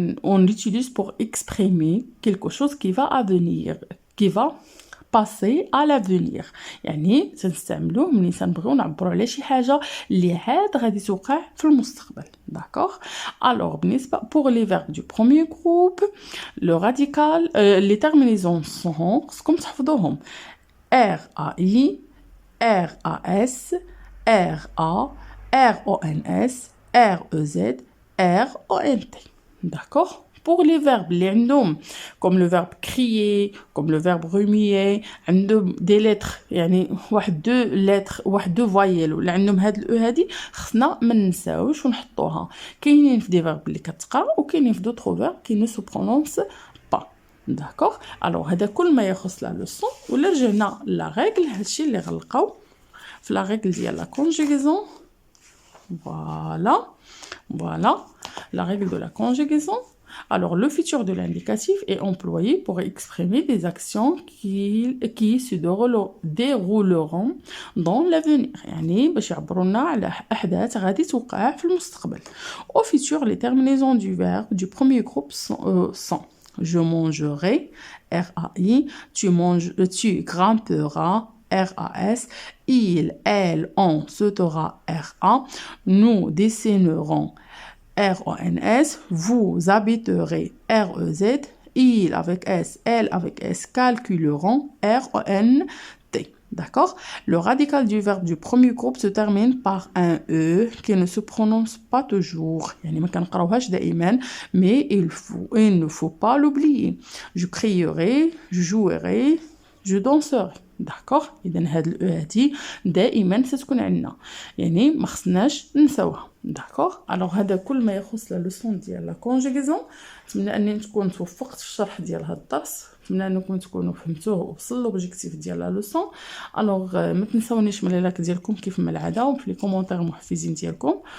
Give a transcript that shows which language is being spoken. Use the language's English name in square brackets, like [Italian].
[French] On l'utilise pour exprimer quelque chose qui va advenir, qui va passer à l'avenir. [Arabic] يعني تنستعملوه ملي تنبغيو نعبروا على شي حاجه اللي عاد غادي توقع في المستقبل. [French] D'accord? Alors بالنسبه pour les verbes du premier groupe, le radical, les terminaisons sont [Arabic] خصكم تحفظوهم [French] RAI, RAS, RA, RONS, REZ, RONT. D'accord? [Arabic] Pour les verbes اللي عندهم [French] comme le verbe crier, comme le verbe remuer, [Arabic] عندهم des lettres يعني واحد دو lettres واحد دو voyelles ولا عندهم هاد الاو هادي خصنا ما ننساوش ونحطوها. كاينين في دي verbe اللي كتقرا وكاينين في [French] d'autres verbes qui ne se prononcent pas. D'accord? [Arabic] Alors هذا كل ما يخص la leçon. ولا رجعنا لا ريغل هادشي اللي غنلقاو في لا ريغل ديال لا conjugaison. [French] Voilà, la règle de la conjugaison. Alors, le futur de l'indicatif est employé pour exprimer des actions qui se dérouleront dans l'avenir. [Arabic] يعني باش يعبرونا على أحداث غادي توقع في المستقبل. [French] Au futur, les terminaisons du verbe du premier groupe sont je mangerai, RAI, tu grimperas, RAS, il, elle, on sautera, RA, nous dessinerons, RONS, vous habiterez, REZ, il avec S, elle avec S, calculeront, RONT. D'accord? Le radical du verbe du premier groupe se termine par un E qui ne se prononce pas toujours. [Arabic] يعني ما كنقراوهاش دائما, [French] mais il ne faut pas l'oublier. Je crierai, je jouerai, je danserai. D'accord? [Arabic] إذن هاد الأو هادي دائما ستكون عندنا, يعني ما خصناش ننساوها. [French] D'accord? [Arabic] Alors هذا كل ما يخص لا لوسون ديال لا كونجيغيزون. نتمنى انني تكون توفقت في الشرح ديال هذا الدرس. نتمنى انكم تكونوا فهمتوه ووصلوا لوبجيكتيف ديال لا لوسون. الوغ ما تنساونيش من اللايك ديالكم كيف ما العاده وفي لي كومونتير محفزين ديالكم.